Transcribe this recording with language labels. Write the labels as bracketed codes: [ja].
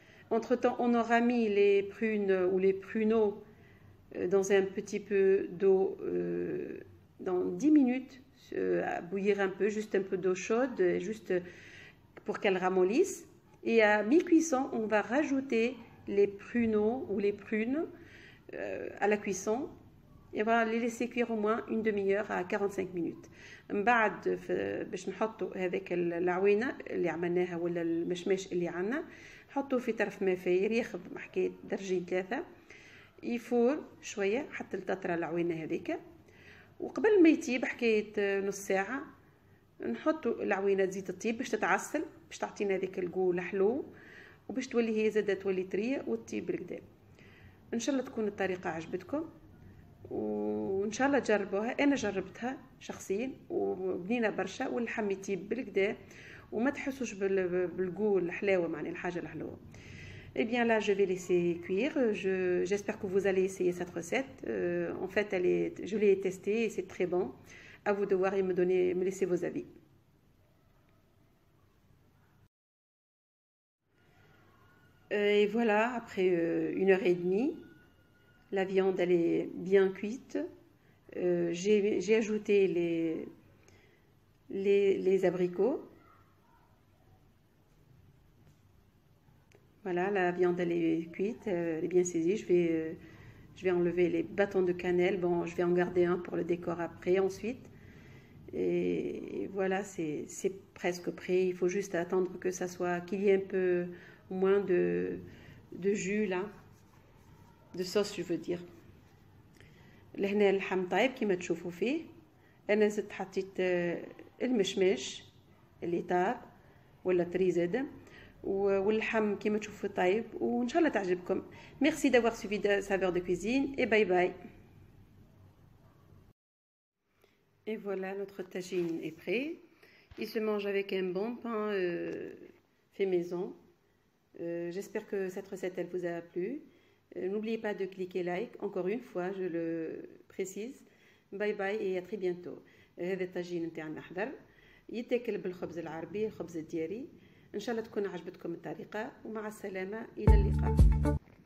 [fr] Entre temps on aura mis les prunes ou les pruneaux dans un petit peu d'eau dans 10 minutes, à bouillir un peu, juste un peu d'eau chaude, juste pour qu'elle ramollisse. Et à mi-cuisson, on va rajouter les pruneaux ou les prunes à la cuisson. Et on va les laisser cuire au moins une demi-heure à 45 minutes. [ar] بعد باش نحطوا هذاك العوينه اللي عملناها ولا المشماش اللي عندنا، نحطوه في طرف ما فاير ياخذ حكايه درجين 3 يفور شويه حتى تطرى العوينه هذيك. وقبل ما يطيب حكايه نص ساعه نحطوا العوينه تزيد تطيب باش تتعسل، باش تعطينا هذيك الجو الحلو، وباش تولي هي زاده تولي طريه وتطيب بالكدا. ان شاء الله تكون الطريقه عجبتكم، وان شاء الله تجربوها. انا جربتها شخصيا وبنينه برشا، واللحم يطيب بالكدا وما تحسوش بالجو الحلاوه، معني الحاجه الحلوه. [fr] Eh bien là, je vais laisser cuire. J'espère que vous allez essayer cette recette. En fait, je l'ai testée et c'est très bon. À vous de voir et me laisser vos avis. Et voilà, après 1h30, la viande elle est bien cuite. J'ai ajouté les abricots. Voilà, la viande elle est cuite, elle est bien saisie. Je vais enlever les bâtons de cannelle. Bon, je vais en garder un pour le décor après, ensuite. Et voilà, c'est presque prêt. Il faut juste attendre que ça soit, qu'il y ait un peu moins de jus là, de sauce je veux dire. [ar] لهنا اللحم طيب كيما تشوفوا فيه. انا زدت حطيت المشماش اللي طاب ولا طري زاد، واللحم كيما تشوفوا طيب، وان شاء الله تعجبكم. [fr] Merci d'avoir suivi Saveurs de cuisine et bye bye. Et voilà, notre tagine est prêt. Il se mange avec un bon pain fait maison. J'espère que cette recette elle vous a plu. N'oubliez pas de cliquer like, encore une fois je le précise. Bye bye et à très bientôt. [ar] هذا الطاجين نتاعنا حضر يتاكل بالخبز العربي، الخبز الدياري. ان شاء الله تكون عجبتكم الطريقه، ومع السلامه الى اللقاء.